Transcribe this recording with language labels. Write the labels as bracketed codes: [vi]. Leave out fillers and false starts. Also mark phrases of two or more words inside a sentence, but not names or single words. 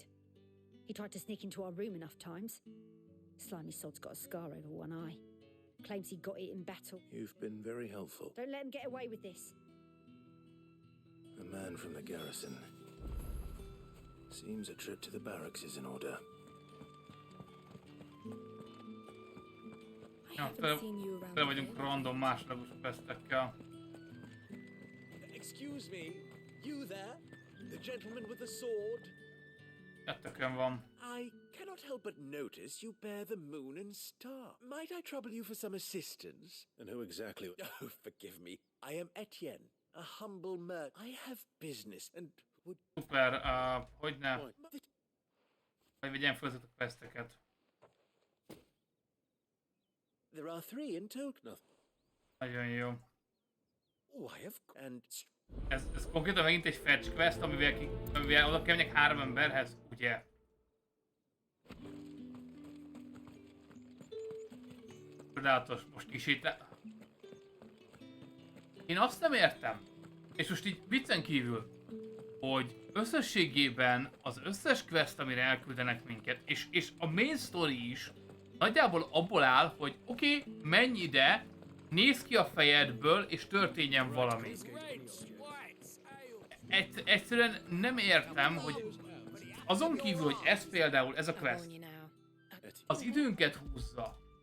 [en] He tried to sneak into our room enough times. Slimy sod's got a scar over one eye. Claims he got it in battle. You've been very helpful. Don't let him get away with this. A man from the garrison. Seems a trip to the barracks is in order. [hu] Tele vagyunk random másodlagos questekkel. [en] Excuse me, you there? The gentleman with the sword? [hu] Kettőkön van. [en] I cannot help but notice you bear the moon and star. Might I trouble you for some assistance? And who exactly? Oh, forgive me. I am Etienne, a humble merchant. I have business and would... [hu] Super, hogyne? Hogy vegyem fel ezeket a questeket. [en] There are 3 in total. [hu] Nagyon jó. [en] Oh, I have... And... [hu] Ez konkrétan megint egy [en] fetch quest, [hu] amivel oda kell menjek 3 emberhez, ugye? Csodálatos, most kisétál. Én azt nem értem, és most így viccen kívül, hogy összességében az összes quest, amire elküldenek minket, és a [en] main story [hu] is nagyjából abból áll, hogy oké, menj ide, nézz ki a fejedből, és történjen valami. Egyszerűen nem értem, hogy azon kívül, hogy ez például, ez a quest, az időnket húzza.